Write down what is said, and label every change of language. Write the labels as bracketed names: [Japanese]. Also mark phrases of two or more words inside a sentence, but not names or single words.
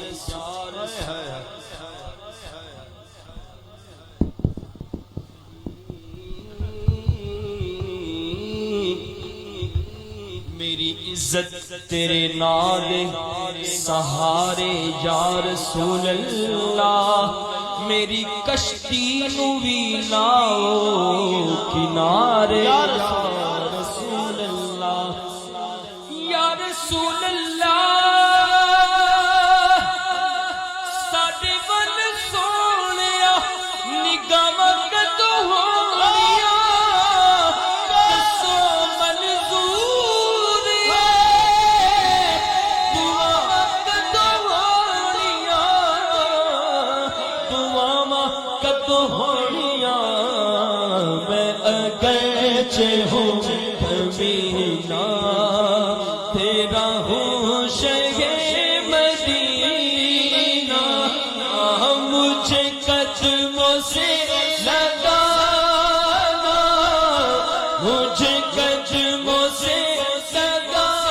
[Punjabi] میری عزت تیرے نام دے سہارے یا رسول اللہ میری کشتی نو بھی لاؤ کنارے یا رسول اللہ یا رسول اللہ ساڈے ول سونیا نگاہاں کدوں ہونیاں دسو منظور ہے دعاواں کدوں ہونیاں دعاواں کدوں ہونیاں [Urdu] میں اگرچہ ہوں کمینہ تیرا ہوں شہر مدینہ مجھے قدموں سے لگانا مجھے قدموں سے لگانا